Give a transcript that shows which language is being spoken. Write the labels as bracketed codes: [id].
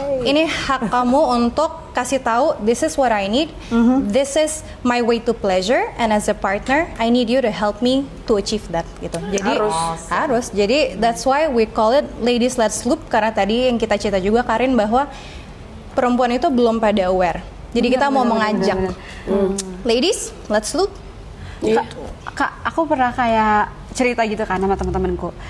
[id] Ini hak kamu untuk kasih tahu, [en] this is what I need. This is my way to pleasure, and as a partner, I need you to help me to achieve that. [id] Gitu. Jadi harus. Jadi [en] that's why we call it ladies let's loop, [id] karena tadi yang kita cerita juga Karin bahwa perempuan itu belum pada aware. Jadi kita mau mengajak, ladies let's loop. Kak, aku pernah kayak cerita gitu kan sama teman-temanku.